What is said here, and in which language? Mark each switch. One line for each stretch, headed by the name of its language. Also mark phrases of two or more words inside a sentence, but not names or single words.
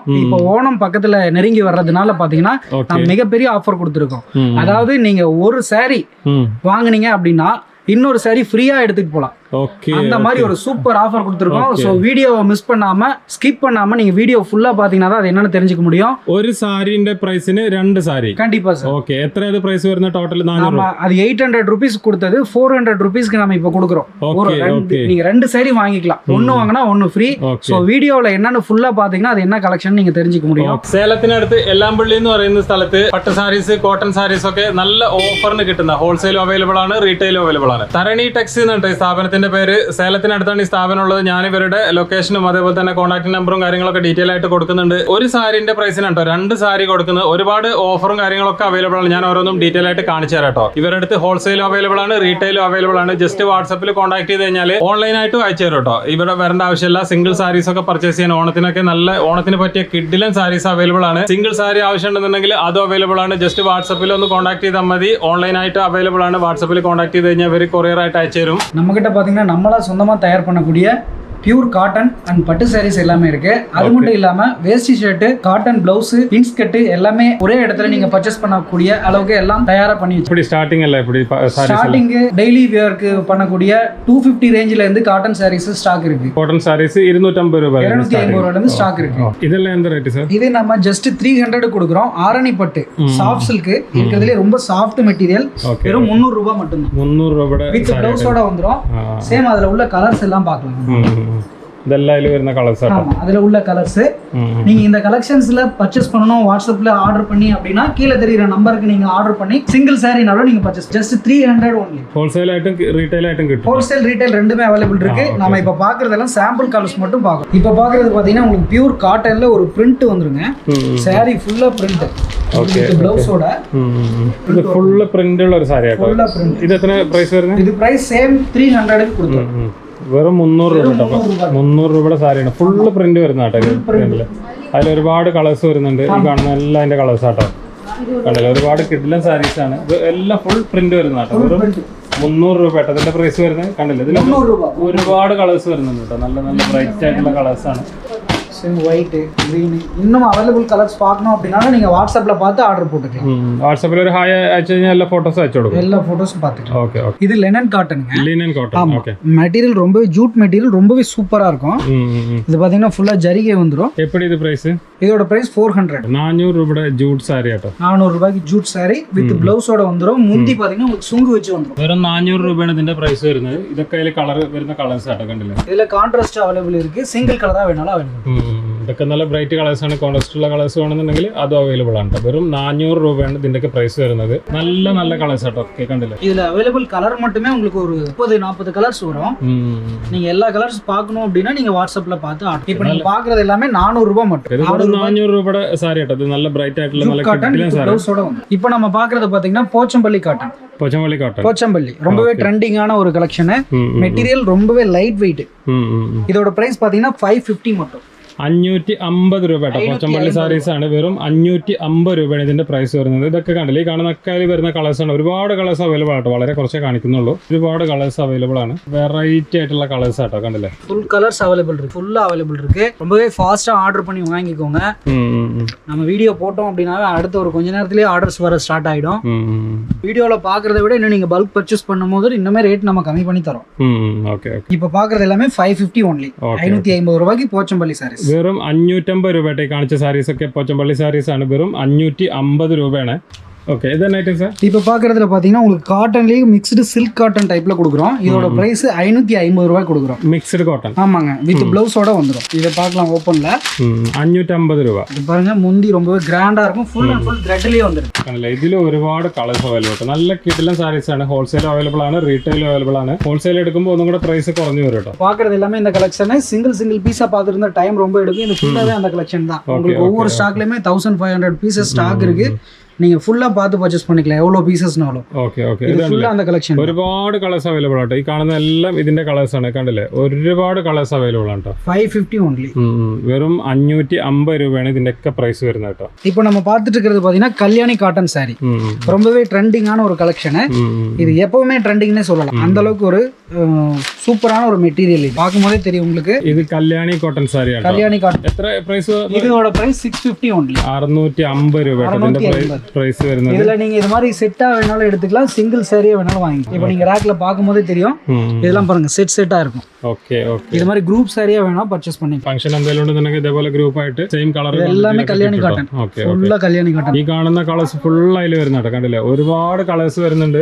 Tamil: இப்போ ஓணம் பக்கத்துல நெருங்கி வர்றதுனால பாத்தீங்கன்னா நம்ம மிகப்பெரிய ஆஃபர் கொடுத்துருக்கோம். அதாவது நீங்க ஒரு saree வாங்குனீங்க அப்படின்னா இன்னொரு saree ஃப்ரீயா எடுத்துட்டு போலாம். அந்த மாதிரி ஒரு
English: super offer
Tamil: கொடுத்துருக்கோம். சோ வீடியோவை மிஸ் பண்ணாம ஸ்கிப் பண்ணாம நீங்க வீடியோ ஃபுல்லா பாத்தீங்கன்னா தான் அது என்னன்னு தெரிஞ்சுக்க முடியும்.
Malayalam: ஒரு சாரிന്റെ പ്രൈസിന് രണ്ട് സാരി.
Tamil: கண்டிப்பா சார். ஓகே, எத்தனை பிரைஸ் வருது டோட்டல்? 400. அது 800 ரூபீஸ் கொடுத்தது 400 ரூபீஸ்க்கு நம்ம இப்ப கொடுக்குறோம். நீங்க ரெண்டு saree வாங்கிக்கலாம். ஒன்னு வாங்கினா ஒன்னு ஃப்ரீ. சோ വീഡിയോல என்னன்னு ഫുള്ളா பாத்தீங்கன்னா அது என்ன കളക്ഷൻ நீங்க தெரிஞ்சுக்க முடியும்.
Malayalam: സേലത്തിനടുത്ത് എല്ലാംപള്ളി എന്ന് പറയുന്ന സ്ഥലത്ത് പട്ട് സാരീസ്, കോട്ടൺ സാരീസ് ഒക്കെ നല്ല ഓഫറിന് കിട്ടുന്ന
English: wholesale available
Malayalam: ആണ്,
English: retail available
Malayalam: ആണ്. തരണി ടെക്സ് എന്നുണ്ട് സ്ഥാപനത്തിന്റെ പേര്. സേലത്തിനടുത്താണ് ഈ സ്ഥാപനം ഉള്ളത്. ഞാൻ ഇവരുടെ ലൊക്കേഷനും അതേപോലെ തന്നെ കോൺടാക്ട് നമ്പറും കാര്യങ്ങളൊക്കെ ഡീറ്റെയിൽ ആയിട്ട് കൊടുക്കുന്നുണ്ട്. ഒരു സാരിന്റെ പ്രൈസിനാട്ടോ 2 സാരി കൊടുക്കുന്നത്. ഒരുപാട് ഓഫറും കാര്യങ്ങളൊക്കെ അവൈലബിൾ ആണ്. ഞാൻ ഓരോന്നും ഡീറ്റെയിൽ ആയിട്ട് കാണിച്ചു തരാം കേട്ടോ. ഇവരുടെ അടുത്ത് ഹോൾസെയിലും അവൈലബിൾ ആണ്, റീറ്റെയിലും അവൈലബിൾ ആണ്. ജസ്റ്റ് വാട്സപ്പിൽ കോൺടാക്ട് ചെയ്ത് കഴിഞ്ഞാൽ ഓൺലൈനായിട്ടും അയച്ചു തരും കേട്ടോ. ഇവിടെ വരേണ്ട ആവശ്യമില്ല.
English: single sarees
Malayalam: ഒക്കെ പർച്ചേസ് ചെയ്യാൻ ഓണത്തിനൊക്കെ നല്ല ഓണത്തിന് പറ്റിയ കിഡിലൻ സാരീസ് അവൈലബിൾ ആണ്.
English: single saree
Malayalam: ആവശ്യമുണ്ടെന്നുണ്ടെങ്കിൽ അതും അവൈലബിൾ ആണ്. ജസ്റ്റ് വാട്സപ്പിൽ ഒന്ന് കോൺടാക്ട് ചെയ്താൽ മതി. ഓൺലൈനായിട്ട് അവൈലബിൾ ആണ്. വാട്സപ്പിൽ കോൺടാക്ട് ചെയ്ത് കഴിഞ്ഞാൽ ഇവർ കൊറിയർ ആയിട്ട് അയച്ചു തരും.
Tamil: நம்மகிட்ட பாத்தீங்கன்னா நம்மளா சொந்தமா தயார் பண்ணக்கூடிய
English: pure cotton and
Tamil: பட்டு சாரீஸ் எல்லாமே இருக்கு. அது மட்டும் இல்லாம வேஷ்டி ஷர்ட், காட்டன் பிளவுஸ், பின்ஸ் கட் எல்லாமே ஒரே இடத்துல நீங்க பர்ச்சேஸ் பண்ணக்கூடிய அளவுக்கு எல்லாம் தயாரா பண்ணி வச்சிருக்கோம். இப்படி ஸ்டார்டிங் இல்ல இப்படி ஸ்டார்டிங் டெய்லி வியர்க்கு பண்ணக்கூடிய 250 ரேஞ்சில இருந்து
English: cotton sarees stock
Tamil: இருக்கு.
English: cotton sarees
Tamil: 250 ரூபாய் 250 ரூபாயில இருந்து ஸ்டாக் இருக்கு. இதெல்லாம் எந்த ரேட் சார்? இது நம்ம ஜஸ்ட் 300 கொடுக்குறோம். ஆரணி பட்டு
English: soft silk
Tamil: இருக்கிறதுல ரொம்ப
English: soft material.
Tamil: வெறும் 300 ரூபாய் மட்டும் தான். 300 ரூபாய் வித் பிளவுஸோட வந்துரும். சேம் அதுல உள்ள கலர்ஸ் எல்லாம் பார்க்கலாம். இதெல்லாம் இதுல വരുന്ന കളേഴ്സ് ஆ. ஆமா, அதுல உள்ள கலர்ஸ். நீங்க இந்த கலெக்ஷன்ஸ்ல பர்ச்சேஸ் பண்ணனும் வாட்ஸ்அப்ல ஆர்டர் பண்ணி அப்படினா கீழ தெரியுற நம்பருக்கு நீங்க ஆர்டர் பண்ணி சிங்கிள் சாரினாலும் நீங்க
English: purchase just 300 only. wholesale item retail item
Tamil: கிட்ட.
English: wholesale retail
Tamil: ரெண்டுமே அவேலபிள் இருக்கு. நாம இப்ப பாக்குறதெல்லாம்
English: sample colours
Tamil: மட்டும் பார்க்கணும். இப்ப பாக்குறது பாத்தீங்கன்னா உங்களுக்கு பியூர் காட்டன்ல ஒரு பிரிண்ட் வந்துருங்க. சாரி ஃபுல்லா பிரிண்ட். ஓகே. ப்ளவுஸோட இது ஃபுல்லா பிரிண்ட் உள்ள ஒரு சாரி ஆட்டோ. ஃபுல்லா பிரிண்ட். இது எத்தனை பிரைஸ் வருது? இது பிரைஸ் சேம் 300 க்கு கொடுத்தோம்.
Malayalam: വെറും 300 രൂപ. 300 രൂപയുടെ സാരിയാണ്.
English: full print
Malayalam: വരുന്ന കേട്ടോ. അതിൽ ഒരുപാട് കളേഴ്സ് വരുന്നുണ്ട്. ഈ കാണുന്ന എല്ലാം അതിന്റെ കളേഴ്സ് ആട്ടോ. കണ്ടല്ലോ, ഒരുപാട് കിഡിലൻ സാരീസ് ആണ്. ഇത് എല്ലാം
English: full print
Malayalam: വരുന്ന കേട്ടോ. വെറും 300 രൂപ കേട്ടോ ഇതിന്റെ പ്രൈസ് വരുന്നത്. കണ്ടില്ലേ, ഇതിൽ ഒരുപാട് കളേഴ്സ് വരുന്നുണ്ട് കേട്ടോ. നല്ല നല്ല ബ്രൈറ്റ് ആയിട്ടുള്ള കളേഴ്സ് ആണ്.
Tamil: ஒயிட், green இன்னும்
English: available colours
Tamil: பார்க்கணும் அப்படினா நீங்க வாட்ஸ்அப்ல பார்த்து ஆர்டர் போட்டுக்கலாம். வாட்ஸ்அப்ல ஒரு ஹாய் அயச்சு കഴിഞ്ഞാൽ எல்லா போட்டோஸ் அயச்சு கொடுங்க. எல்லா போட்டோஸும் பார்த்துக்கலாம். ஓகே ஓகே. இது லினன் காட்டனுங்க.
English: linen cotton.
Tamil: ஓகே. மெட்டீரியல் ரொம்பவே
English: jute material,
Tamil: ரொம்பவே சூப்பரா இருக்கும். இது பாத்தீங்கன்னா ஃபுல்லா ஜரிகை வந்துரும். எப்படி இது பிரைஸ்? இதோட பிரைஸ் 400. 400 ரூபாய்
English: jute saree
Tamil: ஆட்டோ. 400 ரூபாய்க்கு
English: jute saree
Tamil: வித் ബ്ലൗസോட வந்துரும். முந்தி பாத்தீங்கன்னா உங்களுக்கு சுங்கு വെച്ച് வந்துரும்.
Malayalam: വെറും 400 രൂപയാണ് ഇതിന്റെ പ്രൈസ് വരുന്നത്. ഇതൊക്കെ അതിലെ കളർ വരുന്ന കളേഴ്സ് ആട്ടോ. കണ്ടില്ലേ, ഇതിലെ കോൺട്രാസ്റ്റ് അവൈലബിൾ ഇருக்கு. സിംഗിൾ കളറാ വേണാലും അവൈലബിൾ. ഇതൊക്കെ നല്ല
English: bright colours
Malayalam: ആണ്. കോൺട്രാസ്റ്റ് ഉള്ള കളേഴ്സ് വേണമെന്നുണ്ടെങ്കിൽ അതും അവൈലബിൾ ആണ്. വെറും 400 രൂപയാണ് ഇതിന്റെ പ്രൈസ് വരുന്നത്. നല്ല നല്ല കളേഴ്സ് ആട്ടോ. ഓക്കെ, കണ്ടില്ലേ,
Tamil: இதுல அவைலபிள் கலர் மட்டுமே உங்களுக்கு ஒரு 30-40 கலர்ஸ் வரும். நீங்க எல்லா கலர்ஸ் பார்க்கணும் அப்படினா நீங்க வாட்ஸ்அப்ல பார்த்து ஆர்டர். இப்போ நீங்க பார்க்கிறது எல்லாமே 400 ரூபாய் மட்டும்.
Malayalam: இது 400 രൂപയുടെ സാരി ആട്ടോ. ഇത് നല്ല ബ്രൈറ്റ് ആയിട്ടുള്ള നല്ല കിഡിലൻ സാരി.
Tamil: இப்போ நம்ம பார்க்கிறது பாத்தீங்கன்னா போச்சம்பள்ளி காட்டன். போச்சம்பள்ளி காட்டன். போச்சம்பள்ளி ரொம்பவே ட்ரெண்டிங்கான ஒரு கலெக்ஷன். மெட்டீரியல் ரொம்பவே
English: light weight.
Tamil: இதோட பிரைஸ் பாத்தீங்கன்னா 550 மட்டும்.
Malayalam: 550 രൂപ കേട്ടോ. പോച്ചമ്പള്ളി സാരീസ് ആണ്. വെറും 550 രൂപയാണ് ഇതിന്റെ പ്രൈസ് വരുന്നത്. ഇതൊക്കെ കണ്ടില്ലേ, ഈ കാണുന്ന ഒക്കെ വരുന്ന കളേഴ്സ് ആണ്. ഒരുപാട് കളേഴ്സ് അവൈലബിൾ ആട്ടോ. വളരെ കുറച്ചേ കാണിക്കുന്നുള്ളൂ. ഒരുപാട് കളേഴ്സ് അവൈലബിൾ ആണ്. വെറൈറ്റി ആയിട്ടുള്ള കളേഴ്സ് ആട്ടോ. കണ്ടില്ലേ,
English: full colours available
Tamil: இருக்கு. ஃபுல்லா அவைலபிள் இருக்கு. ரொம்பவே ஃபாஸ்டா ஆர்டர் பண்ணி வாங்கிக்கோங்க. நம்ம வீடியோ போட்டோம் அப்படினா அடுத்த ஒரு கொஞ்ச நேரத்திலேயே ஆர்டர்ஸ் வர ஸ்டார்ட் ஆயிடும். வீடியோல பாக்குறதை விட இன்னும் நீங்க
English: bulk purchase
Tamil: பண்ணும்போது இன்னுமே ரேட் நம்ம கம்மி பண்ணி தரோம். ஓகே ஓகே. இப்போ பாக்குறது எல்லாமே 550 only. 550 ரூபாய்க்கு போச்சம்பள்ளி சாரீஸ்.
Malayalam: വെറും 550 രൂപയുടെ കാണിച്ച സാരീസ് ഒക്കെ പോച്ചമ്പള്ളി സാരീസ് ആണ്. വെറും 550 രൂപയാണ്.
Tamil: ஓகே, இதான் ஐட்டம் சார். இப்போ பார்க்குறதுல பார்த்தீங்கன்னா உங்களுக்கு காட்டன்லேயே
English: mixed silk cotton
Tamil: டைப்பில் கொடுக்குறோம். இதோட ப்ரைஸ் 550 ரூபாய் கொடுக்குறோம்.
English: mixed cotton.
Tamil: ஆமாங்க, வித் ப்ளவுஸோட வந்துடும். இதை பார்க்கலாம் ஓப்பனில்.
Malayalam: 550 രൂപ.
Tamil: இது பாருங்க, முந்தி ரொம்பவே கிராண்டாக இருக்கும்.
English: full and full
Tamil: த்ரெட்லேயே வந்துடும்.
Malayalam: കണ്ടില്ലേ, ഇതിൽ ഒരുപാട് കളേഴ്സ് അവൈലബിൾ ആണ്. നല്ല കിഡിലൻ സാരീസ് ആണ്.
English: wholesale available
Malayalam: ആണ്,
English: retail available
Malayalam: ആണ്. ഹോൾസെയിൽ എടുക്കുമ്പോൾ ഒന്നും കൂടെ പ്രൈസ് കുറഞ്ഞു വരും കേട്ടോ.
Tamil: பார்க்குறது எல்லாமே இந்த கலெக்ஷன். சிங்கிள் பீஸாக பார்த்துருந்தா டைம் ரொம்ப எடுக்கும். இது ஃபுல்லாகவே அந்த கலெக்ஷன் தான். உங்களுக்கு ஒவ்வொரு ஸ்டாக்லேயுமே 1500 பீசஸ் ஸ்டாக் இருக்கு. நீங்க ஃபுல்லா பார்த்து பர்ச்சேஸ் பண்ணிக்கலாம், எவ்வளவு பீசஸ்னாலும்.
Malayalam: ഓക്കെ ഓക്കെ. ഇത് ഫുള്ളാ அந்த കളക്ഷൻ. ഒരുപാട് കളേഴ്സ് അവൈലബിൾ ആട്ടോ. ഈ കാണുന്ന എല്ലാം ഇതിന്റെ കളേഴ്സ് ആണ്. കണ്ടില്ലേ, ഒരുപാട് കളേഴ്സ് അവൈലബിൾ ആണ് കേട്ടോ. 550 only. വെറും 550 രൂപയാണ് ഇതിന്റെ ഒക്കെ പ്രൈസ് വരുന്നത് കേട്ടോ.
Tamil: இப்போ நம்ம பார்த்துட்டு இருக்கிறது பாத்தீங்கன்னா கல்யாணி காட்டன் சாரி. ரொம்பவே ட்ரெண்டிங்கான ஒரு கலெக்ஷன். இது எப்பவுமே ட்ரெண்டிங்னே சொல்லலாம். அந்த அளவுக்கு ஒரு சூப்பரான ஒரு மெட்டீரியல் இது பார்க்கும்போதே தெரியும் உங்களுக்கு.
Malayalam: ഇത് കല്യാണി കോട്ടൺ സാരി ആണ്.
Tamil: கல்யாணி காட்டன்.
Malayalam: എത്ര പ്രൈസ്?
Tamil: இதோட பிரைஸ் 650 only.
Malayalam: 650 രൂപ ഇതിന്റെ പ്രൈസ് വരുന്നത്.
Tamil: இதுல நீங்க இது மாதிரி செட்டா வேணாலும் எடுத்துக்கலாம், சிங்கிள் சாரியா வேணாலும் வாங்கிக்கலாம். இப்போ நீங்க ரேக்ல பாக்கும்போதே தெரியும் இதெல்லாம் பாருங்க செட்டா இருக்கும்.
Malayalam: ഓക്കേ ഓക്കേ.
Tamil: இது மாதிரி group சாரியா வேணா பர்ச்சேஸ் பண்ணிக்கலாம்.
Malayalam: ഫംഗ്ഷൻ എന്തെങ്കിലും ഉണ്ടെന്നുണ്ടെങ്കിൽ ഇതേപോലെ ഗ്രൂപ്പ് ആയിട്ട് സെയിം കളർ
Tamil: எல்லாமே கல்யாணி காட்டன்.
Malayalam: ഫുള്ള കല്യാണി കാട്ടൺ. ഈ കാണുന്ന കളേഴ്സ് ഫുൾ അതിൽ വരുന്നുണ്ട് കണ്ടില്ലേ, ഒരുപാട് കളേഴ്സ് വരുന്നുണ്ട്.